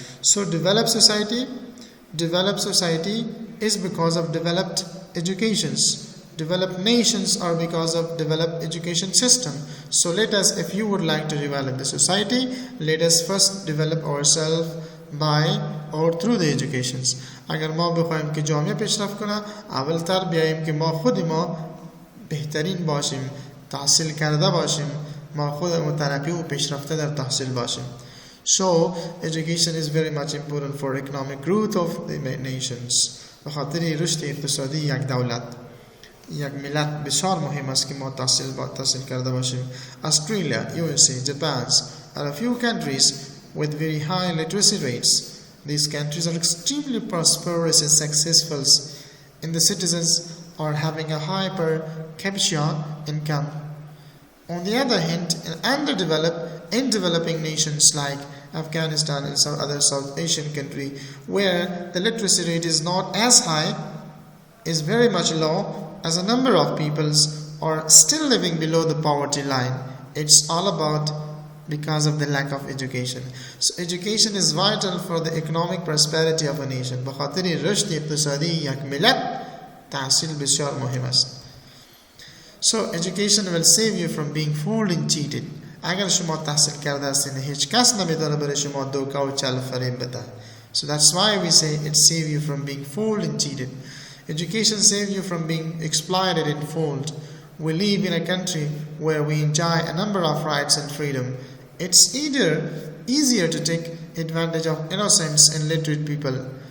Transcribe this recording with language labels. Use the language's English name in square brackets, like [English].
[English] So developed society is because of developed educations. Developed nations are because of developed education system. So let us, if you would like to develop the society, let us first develop ourselves by or through the educations. [Persian] اگر ما بخوایم که جامعه پیشرفت کنه، اولتر بیاییم که ما خود ما بهترین باشیم، تحصیل کرده باشیم، ما خود مترقی و پیشرفته در تحصیل باشیم. [English] So education is very much important for economic growth of the nations. [Persian] به خاطر رشد اقتصادی یک دولت، یک ملت بسیار مهم است که ما تحصیل کرده باشیم. [English] Australia, USA, Japan are a few countries with very high literacy rates. These countries are extremely prosperous and successful, and the citizens are having a high per capita income. On the other hand, in developing nations like Afghanistan and some other South Asian countries, where the literacy rate is not as high, is very much low, as a number of peoples are still living below the poverty line. It's all about because of the lack of education. So education is vital for the economic prosperity of a nation. [Persian] بخاطر رشد اقتصادی یک ملت تحصیل بسیار مهم است. [English] So education will save you from being fooled and cheated. [Persian] اگر شما تحصیل کرده هستین هیچ کس نمیتونه برای شما دوکا و چل فریب بده. [English] So that's why we say it saves you from being fooled and cheated. Education saves you from being exploited and fooled. We live in a country where we enjoy a number of rights and freedom. It's easier to take advantage of innocent and literate people.